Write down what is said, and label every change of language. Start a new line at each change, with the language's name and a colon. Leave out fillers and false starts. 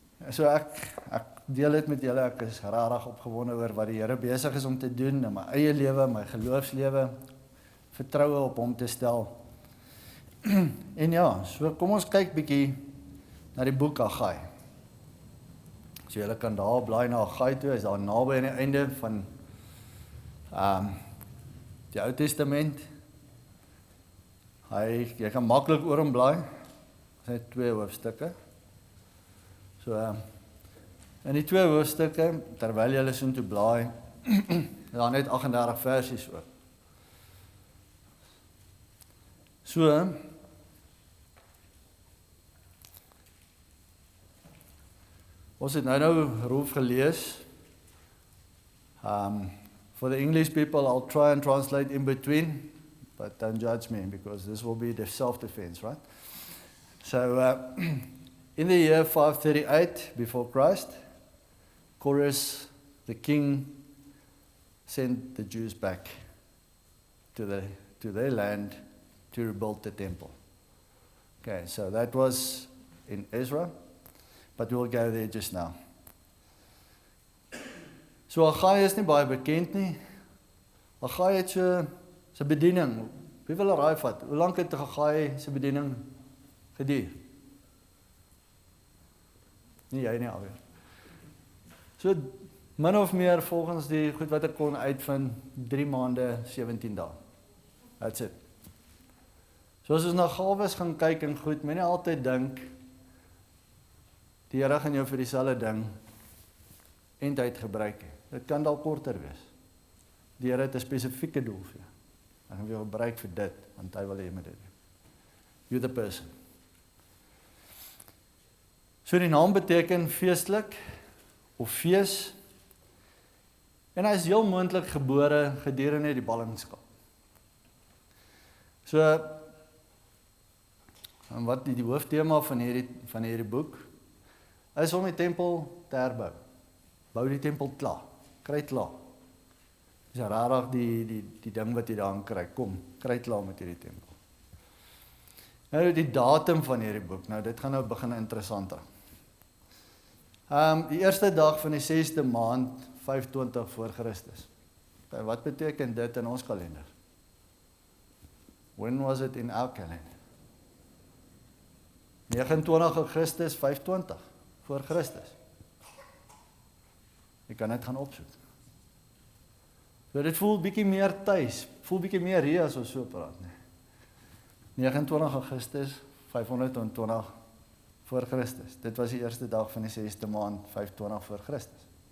Afrikaans: So ek deel dit met julle, ek is regtig opgewonde oor wat die Here besig is om te doen, in my eie lewe, my geloofslewe, vertroue op hom te stel. En ja, so kom ons kyk bietjie na die boek Haggai. So julle kan daar blaai na Haggai toe, is daar naby aan die einde van die Ou Testament, jy kan maklik oor hom blaai, dit is 2 hoofstukke. So, in die 2 hoofstukke, terwyl jy so toe blaai, daar net 38 versies oor. So, ons het nou Rolf gelees.
English: For the English people, I'll try and translate in between, but don't judge me because this will be the self-defense, right? So, in the year 538 before Christ, Cyrus, the king, sent the Jews back to their land to rebuild the temple. Okay, so that was in Ezra, but we'll go there just now.
Afrikaans: So Haggai is nie baie bekend nie. Haggai het sy bediening. Wie wil raai vat? Hoe lank het Haggai sy bediening geduur? Nie jy nie alweer. So min of meer volgens die goed wat ek kon uitvind, 3 maande, 17 dae.
English: That's it.
Afrikaans: So as ons na gawes gaan kyk en goed, moenie altyd dink die Here gaan jou vir dieselfde ding eindtyd gebruik. Dit kan dalk korter wees. Die Here het 'n spesifieke doel vir jou. Hy gaan jou gebruik vir dit, want hy wil hê jy moet dit doen.
English: You're the person.
Afrikaans: So die naam beteken feestelik of fees. En hy is heel moontlik gebore gedurende die ballingskap. So, en wat die hooftema van hierdie boek is om die tempel te herbou. Bou die tempel klaar. Kry klaar. Dis rarig die ding wat jy daarin kry. Kom, kry klaar met hierdie tempel. Nou die datum van hierdie boek. Nou dit gaan nou begin interessant raak. Die eerste dag van die 6de maand 520 voor Christus. Okay, wat beteken dit in ons kalender?
English: When was it in our calendar?
Afrikaans: 29 Augustus 520 voor Christus. Jy kan net gaan opsoek. So dit voel bietjie meer tuis, voel bietjie meer hier as ons so praat, nee. 29 Augustus 520 voor Christus. Dit was die eerste dag van die 6de maand 520 voor Christus.